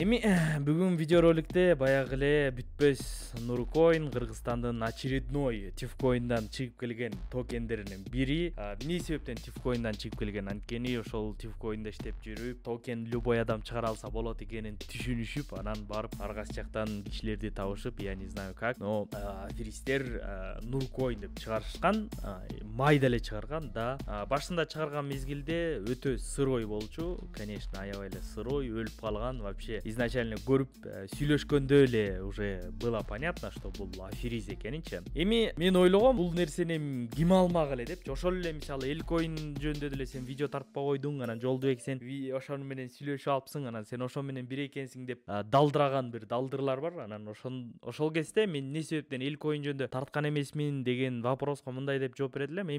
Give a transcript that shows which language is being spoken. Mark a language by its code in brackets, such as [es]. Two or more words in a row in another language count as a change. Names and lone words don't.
[ky] Эми бүгүн видеороликте баягы эле бүтпөс Нуркоин Кыргызстандын очередной Тифкоиндан чыгып келген токендеринин бири. Эмне себептен Тифкоиндан чыгып келген? Анткени ошол Тифкоиндо иштеп жүрүп, токен любой адам чыгара алса болот экенин түшүнүшүп, анан барып аргасы жактан кишилерди табышып, [ru] я не знаю как, но [ky] аферисттер Нуркоин деп чыгарышкан, майда эле чыгарган да. Башында чыгарган мезгилде өтө сырой болчу, конечно, аябай эле сырой, өлүп калган, [ru] вообще изначально [ky] көрүп сүйлөшкөндө эле [ru] уже было понятно, что [ky] бул аферист экенинчи. Эми мен ойлогом, бул нерсени ким алмак эле деп. Ошол эле мисалы Элкоин жөнүндө деле сен видео тартпай койдуң, анан Жолдубек сен ошону менен сүйлөшүп алыпсың, анан сен ошо менен бир экенсиң деп далдыраган бир далдырлар бар. Анан ошол кезде мен эмне себептен Элкоин жөнүндө тарткан эмесмин деген вопроска мындай деп жооп бере элем.